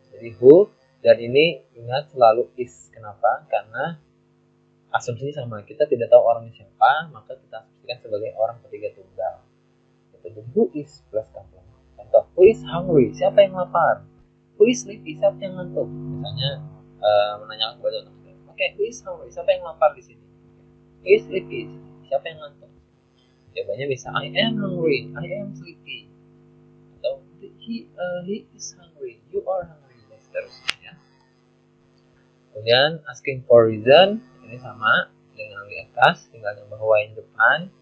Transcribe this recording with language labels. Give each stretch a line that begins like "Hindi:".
Indonesian: Jadi who, dan ini ingat selalu is. Kenapa? Karena asumsinya sama. Kita tidak tahu orangnya siapa, maka kita asumsikan sebagai orang ketiga tunggal.
English: Jadi who is plus complement.
Indonesian: Contoh,
English: who is hungry?
Indonesian: Siapa yang lapar?
English: Who is sleepy?
Indonesian: Siapa yang ngantuk? Misalnya menanyakan kepada orang. Oke,
English: who is hungry?
Indonesian: Siapa yang lapar di sini?
English: Who is sleepy?
Indonesian: Siapa yang ngantuk? Jawabannya bisa
English: I am hungry, I am sleepy.
Indonesian: Atau he is hungry, you are hungry, dan seterusnya ya. Kemudian
English: asking for reason,
Indonesian: ini sama dengan di atas, tinggal nambah why di depan.